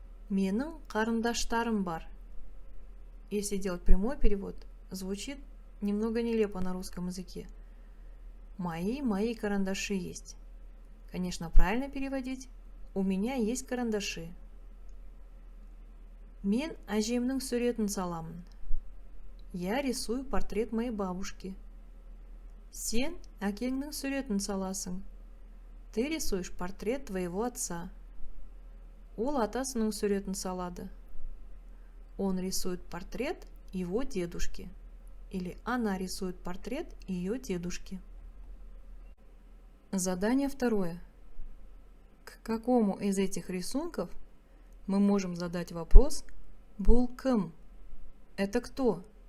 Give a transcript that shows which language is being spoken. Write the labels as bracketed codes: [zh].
[kk] Менің қарындаштарым бар. [ru] Если делать прямой перевод, звучит немного нелепо на русском языке. Мои карандаши есть. Конечно, правильно переводить. У меня есть карандаши. [kk] Мен әжемнің суретін саламын. [ru] Я рисую портрет моей бабушки. [kk] Сен әкеңнің суретін саласың. [ru] Ты рисуешь портрет твоего отца. [kk] Ол атасының суретін салады. [ru] Он рисует портрет его дедушки. Или она рисует портрет ее дедушки. Задание второе. К какому из этих рисунков мы можем задать вопрос [kk] «Бұл кім?» [ru] Это кто?